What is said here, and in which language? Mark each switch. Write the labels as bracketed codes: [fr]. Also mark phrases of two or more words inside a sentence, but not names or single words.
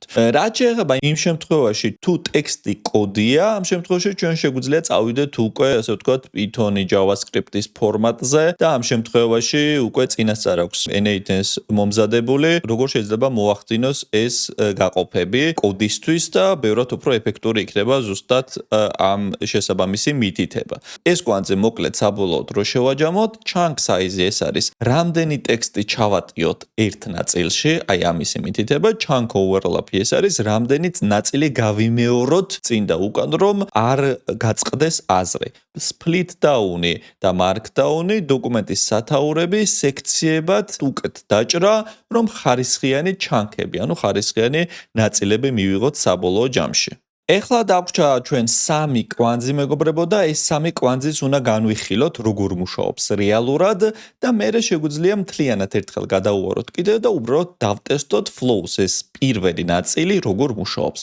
[ka] რაც შეეხება იმ შემთხვევაში, თუ ტექსტი კოდია, ამ შემთხვევაში ჩვენ შეგვიძლია წავიდეთ უკვე, ასე ვთქვათ, Python-ი JavaScript-ის ფორმატზე და ამ შემთხვევაში უკვე წინასწარ აქვს N8-ს მომზადებული, როგორ შეიძლება მოახდინოს ეს გაყოფები კოდისთვის და ბევრად უფრო ეფექტური იქნება ზუსტად ამ შესაბამისი მითითება. ეს კვანძი მოკლედ საბოლოოდ რო შევაჯამოთ, [en] chunk size-ი [ka] ეს არის, რამდენი ტექსტი ჩავატიოთ ერთ ნაწილში, აი ამისი მითითება, [en] chunk overlap-ი [ka] ეს არის, რამდენი ნაწილი გავიმეოროთ წინ და უკან, რომ არ გაწყდეს აზრი. [en] Split down-ი [ka] და markdown-ი დოკუმენტის სათაურები სექციებად უკეთ დაჭრა, რომ ხარისხიანი chunk-ები, ანუ ხარისხიანი ნაწილები მივიღოთ საბოლოო ჯამში. ეხლა დაგვჭა ჩვენ სამი კვანძი მეგობრებო და ეს სამი კვანძიც უნდა განვიხილოთ როგორ მუშაობს რეალურად და მერე შეგვიძლია მთლიანად ერთხელ გადავუაროთ კიდევ და უბრალოდ დავტესტოთ flows ეს პირველი ნაწილი როგორ მუშაობს.